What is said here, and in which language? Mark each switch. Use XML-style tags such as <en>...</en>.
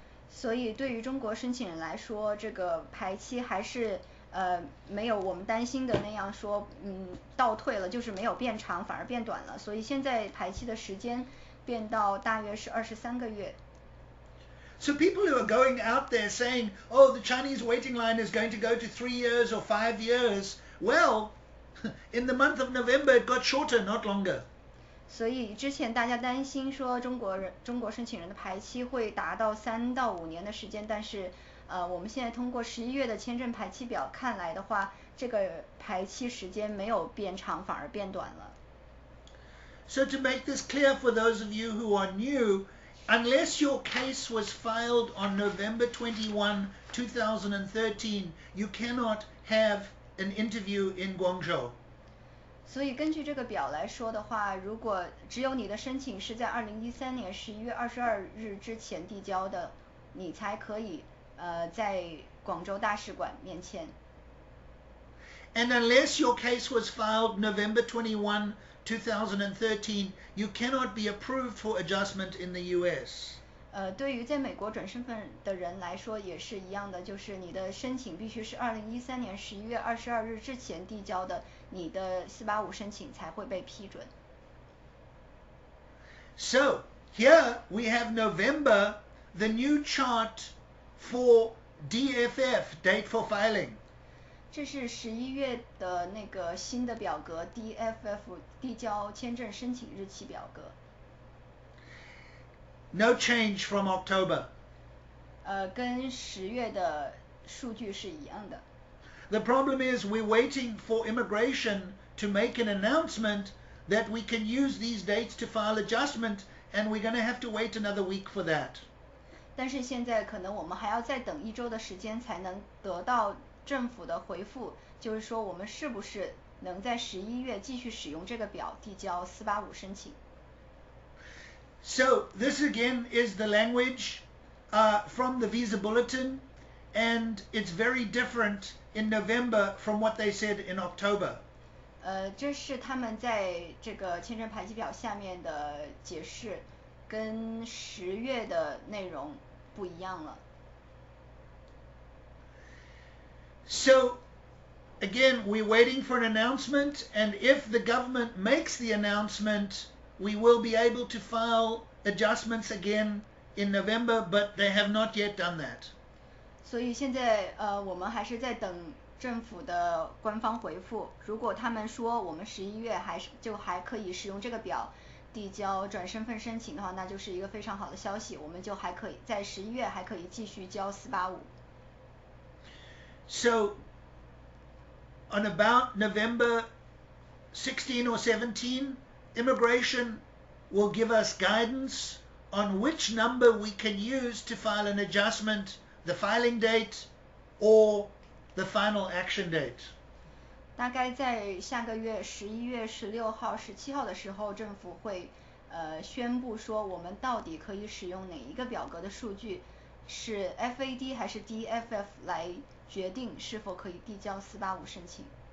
<zh>所以对于中国申请人来说，这个排期还是没有我们担心的那样说倒退了，就是没有变长，反而变短了。所以现在排期的时间变到大约是23个月。</zh> <en>So people who are going out there saying, oh, the Chinese waiting line is going to go to 3 years or 5 years, well, in the month of November it got shorter, not longer.</en> <zh>所以之前大家担心说中国申请人的排期会达到3到5年的时间，但是我们现在通过11月的签证排期表看来的话，这个排期时间没有变长，反而变短了。</zh> <en>So to make this clear for those of you who are new, unless your case was filed on November 21, 2013, you cannot have an interview in Guangzhou.</en> <zh>所以根据这个表来说的话，如果只有你的申请是在2013年11月22日之前递交的，你才可以在广州大使馆面签。</zh> <en>And unless your case was filed November 21, 2013, you cannot be approved for adjustment in the US.</en> <zh>对于在美国转身份的人来说也是一样的，就是你的申请必须是2013年11月22日之前递交的，你的485申请才会被批准。</zh> <en>So here we have November, the new chart for DFF, date for filing.</en> <zh>这是11月的那个新的表格 DFF 递交签证申请日期表格。</zh> <en>No change from October.</en> <zh>跟10月的数据是一样的。</zh> <en>The problem is we're waiting for immigration to make an announcement that we can use these dates to file adjustment, and we're going to have to wait another week for that.</en> <zh>但是现在可能我们还要再等1周的时间才能得到政府的回复，就是说我们是不是能在11月继续使用这个表递交485申请。</zh> <en>So this again is the language from the visa bulletin, and it's very different in November from what they said in October.</en> <zh>这是他们在这个签证排期表下面的解释，跟10月的内容不一样了。</zh> <en>So again, we're waiting for an announcement, and if the government makes the announcement, we will be able to file adjustments again in November, but they have not yet done that.</en> <zh>所以现在我们还是在等政府的官方回复，如果他们说我们11月还可以使用这个表递交转身份申请的话，那就是一个非常好的消息，我们就还可以在11月还可以继续交485。</zh> <en>So on about November 16 or 17, immigration will give us guidance on which number we can use to file an adjustment, the filing date or the final action date.</en> <zh>大概在下个月11月16号、17号的时候，政府会宣布说我们到底可以使用哪一个表格的数据，是 FAD 还是 DFF 来决定是否可以递交485申请。</zh>